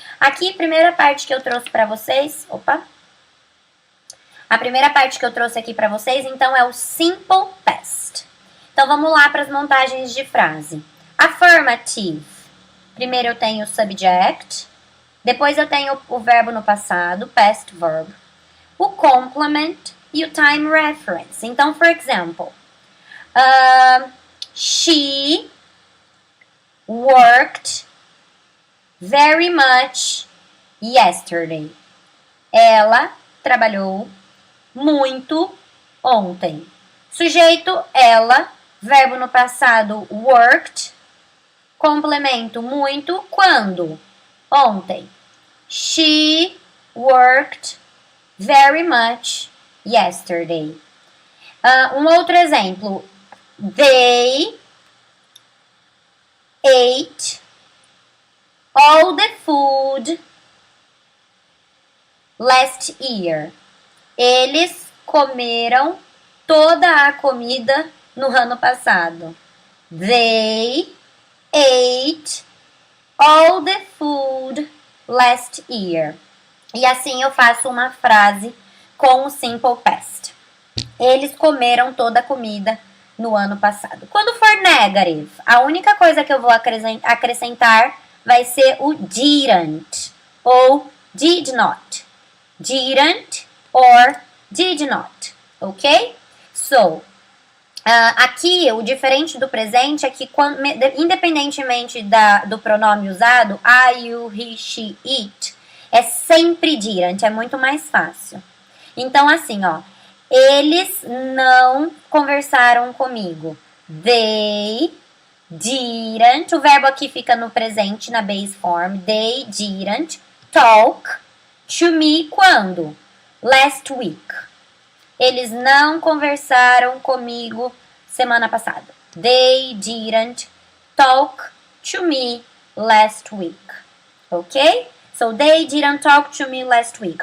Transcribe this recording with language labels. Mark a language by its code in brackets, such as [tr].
[pt] Aqui, primeira parte que eu trouxe para vocês, a primeira parte que eu trouxe aqui para vocês, então, é o simple past. Então vamos lá para as montagens de frase. Affirmative. Primeiro eu tenho o subject, depois eu tenho o verbo no passado, past verb, o complement e o time reference. [en] Então, for example, she worked very much yesterday. [pt] Ela trabalhou muito ontem. Sujeito, ela. Verbo no passado, worked. Complemento, muito. Quando? Ontem. [en] She worked very much yesterday. [pt] Um outro exemplo. [en] They ate all the food last year. [pt] Eles comeram toda a comida no ano passado. [en] They ate all the food last year. [pt] E assim eu faço uma frase com o simple past. Eles comeram toda a comida no ano passado. Quando for negative, a única coisa que eu vou acrescentar vai ser o didn't ou did not. [en] Didn't or did not, ok? [pt] So, aqui o diferente do presente é que independentemente do pronome usado, I, you, he, she, it, é sempre didn't, é muito mais fácil. Então assim, eles não conversaram comigo. [en] They didn't, [pt] o verbo aqui fica no presente, na base form. [en] They didn't talk to me quando? Last week. [pt] Eles não conversaram comigo semana passada. [en] They didn't talk to me last week. Ok? So, they didn't talk to me last week.